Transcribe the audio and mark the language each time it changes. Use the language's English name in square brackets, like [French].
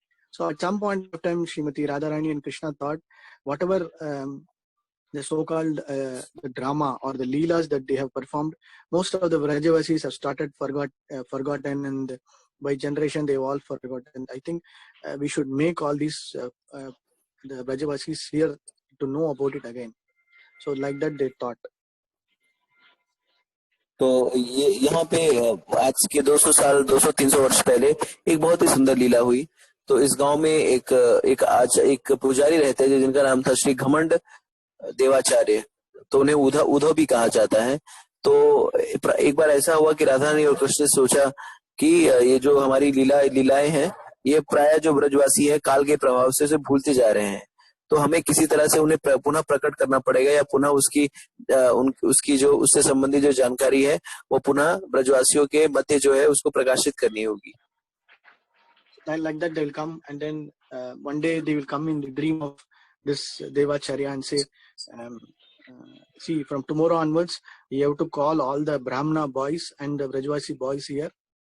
[English] So at some point of time, Srimati Radharani and Krishna thought, whatever the so-called the drama or the leelas that they have performed, most of the Vrajavasis have started forgotten, and by generation they have all forgotten. I think we should make all these the Vrajavasis here to know about it again. So like that they thought. [Hindi] तो ये यहाँ पे आज के 200-300 वर्ष पहले एक बहुत ही सुंदर लीला हुई. तो इस गांव में एक पुजारी रहते हैं जिनका नाम था श्री घमंड देवाचार्य. तो उन्हें उद्धव भी कहा जाता है. तो एक बार ऐसा हुआ कि राधा रानी और कृष्ण ने सोचा कि ये जो हमारी लीलाएं हैं ये प्राय जो ब्रजवासी है काल के प्रभाव से भूलते जा रहे हैं. तो हमें किसी तरह से उन्हें पुनः प्रकट करना पड़ेगा या पुनः उसकी जो उससे संबंधित जो जानकारी है वो पुनः ब्रजवासियों के मध्य जो है उसको प्रकाशित करनी होगी. [English] Like that they will come, and then one day they will come in the dream of this Devacharya and say, see, from tomorrow onwards you have to call all the Brahmana boys and the Brajvasi boys here.